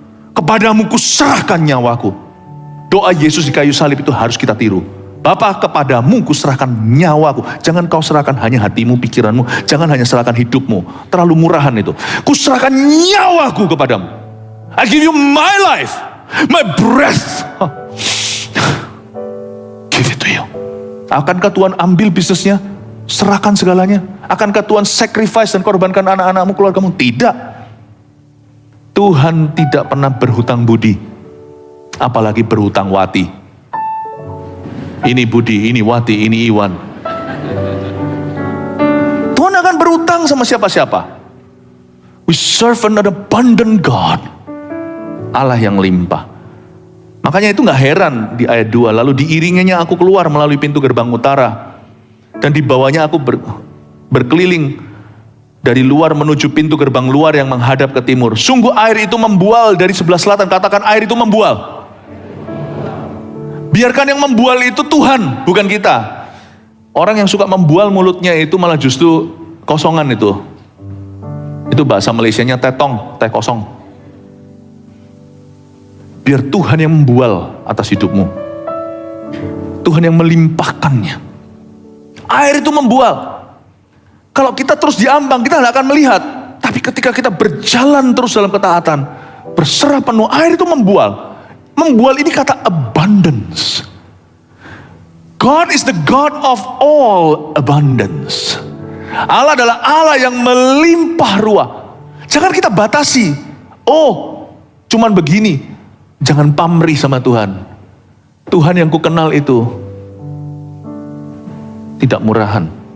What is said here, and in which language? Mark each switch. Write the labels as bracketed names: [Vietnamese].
[Indonesian] Kepadamu kuserahkan nyawaku. Doa Yesus di kayu salib itu harus kita tiru. Bapa, kepadamu kuserahkan nyawaku. Jangan kau serahkan hanya hatimu, pikiranmu. Jangan hanya serahkan hidupmu. Terlalu murahan itu. Kuserahkan nyawaku kepadamu. [English] I give you my life, my breath. Give it to you. [Indonesian] Akankah Tuhan ambil bisnisnya? Serahkan segalanya. Akankah Tuhan sacrifice dan korbankan anak-anakmu, keluargamu? Tidak. Tuhan tidak pernah berhutang budi. Apalagi berhutang wati. Ini Budi, ini Wati, ini Iwan. Tuhan akan berhutang sama siapa-siapa. [English] We serve an abundant God. [Indonesian] Allah yang limpah. Makanya itu gak heran di ayat 2. Lalu diiringinya aku keluar melalui pintu gerbang utara. Dan di bawahnya aku berkeliling dari luar menuju pintu gerbang luar yang menghadap ke timur. Sungguh air itu membual dari sebelah selatan. Katakan air itu membual. Biarkan yang membual itu Tuhan, bukan kita. Orang yang suka membual mulutnya itu malah justru kosongan itu. Itu bahasa Malaysianya tetong, teh kosong. Biar Tuhan yang membual atas hidupmu. Tuhan yang melimpahkannya. Air itu membual. Kalau kita terus diambang, kita tidak akan melihat. Tapi ketika kita berjalan terus dalam ketaatan, berserah penuh, air itu membual. Membual ini kata abundance. [English] God is the God of all abundance. [Indonesian] Allah adalah Allah yang melimpah ruah. Jangan kita batasi. Oh, cuman begini. Jangan pamrih sama Tuhan. Tuhan yang ku kenal itu tidak murahan.